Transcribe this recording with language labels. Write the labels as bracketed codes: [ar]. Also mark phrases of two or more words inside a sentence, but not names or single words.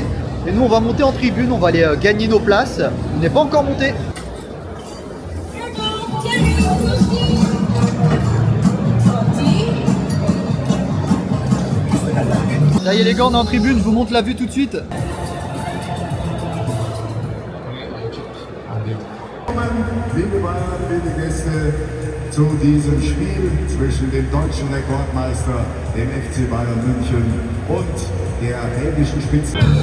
[fr] Et nous on va monter en tribune, on va aller gagner nos places. On n'est pas encore monté. Ça y est les gars, on est en tribune, je vous montre la vue tout de suite. [de] Liebe Bayern, liebe Gäste, zu diesem Spiel zwischen dem deutschen Rekordmeister, dem FC Bayern München und der belgischen Spitze.